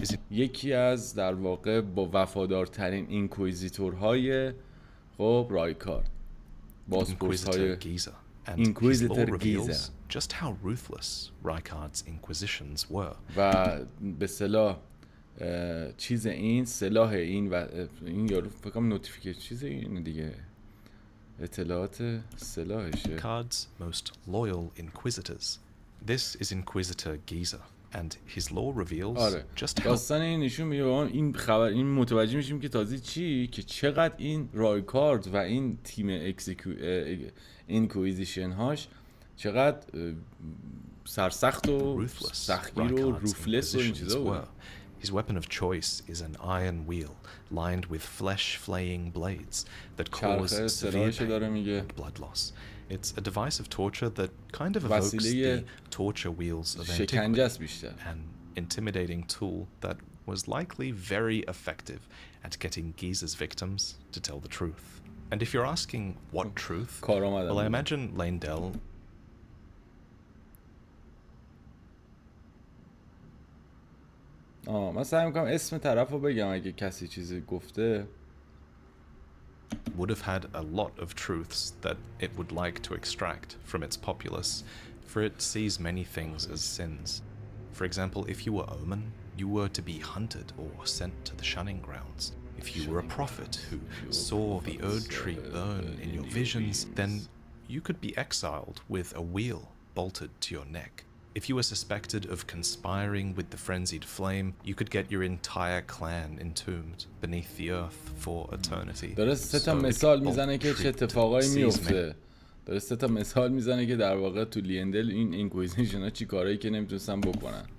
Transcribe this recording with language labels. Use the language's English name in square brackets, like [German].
[Persian] یکی از در واقع با وفادارترین اینکویزیتورهای خب رایکارد، بازپرس‌های اینکویزیتور گیزا. [English] Just how ruthless Rykard's inquisitions were. [Persian] و به اصطلاح چیز این سلاح این و این یارو فکر کنم نوتیفیکیشن چیز این دیگه اطلاعات سلاحشه. [English] Rykard's most loyal inquisitors. This is Inquisitor Giza. And his lore reveals just how [Persian] داستان این نشون میده این خبر این متوجه میشیم که تازه چی که چقدر این رایکارد و این تیم اینکویزیشن هاش چقدر سرسخت و سختگیر و روفلس و این چیزا بود. [English] His weapon of choice is an iron wheel lined with flesh-flaying blades that cause severe pain and blood loss. It's a device of torture that kind of evokes the torture wheels of antiquity, an intimidating tool that was likely very effective at getting Giza's victims to tell the truth. And if you're asking what truth, well, I imagine Leyndell [Persian] من سعی میکنم اسم طرف رو بگم اگه کسی چیزی گفته. [English] would have had a lot of truths that it would like to extract from its populace, for it sees many things as sins. For example, if you were Omen, you were to be hunted or sent to the shunning grounds. If you were a prophet who saw the Erdtree burn in your visions, then you could be exiled with a wheel bolted to your neck. If you were suspected of conspiring with the frenzied flame, you could get your entire clan entombed beneath the earth for eternity. [Persian] داره سه تا مثال میزنه که چه اتفاقایی میفته. داره سه تا مثال میزنه که در واقع تو لیندل این اینکویزیشن ها چی کارهایی که نمیتونستن بکنن.